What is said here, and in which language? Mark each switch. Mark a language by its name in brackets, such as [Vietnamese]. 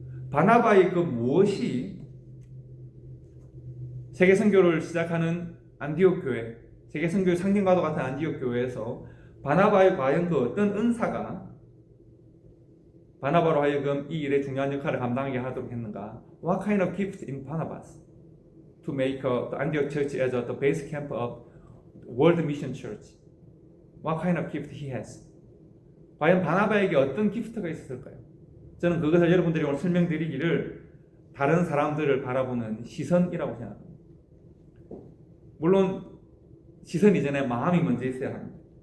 [Korean] 바나바의 그 무엇이 세계 선교를 시작하는 안디옥 교회, 세계 선교의 상징과도 같은 안디옥 교회에서 바나바의 과연 그 어떤 은사가 바나바로 하여금 이 일에 중요한 역할을 감당하게 하도록 했는가? [English] What kind of gift in Barnabas to make the Antioch Church as the base camp of World Mission Church? What kind of gift he has? [Korean] 과연 바나바에게 어떤 기프트가 있었을까요? 저는 그것을 여러분들이 오늘 설명드리기를 다른 사람들을 바라보는 시선이라고 생각합니다. 물론 시선 이전에 마음이 먼저 있어야 합니다.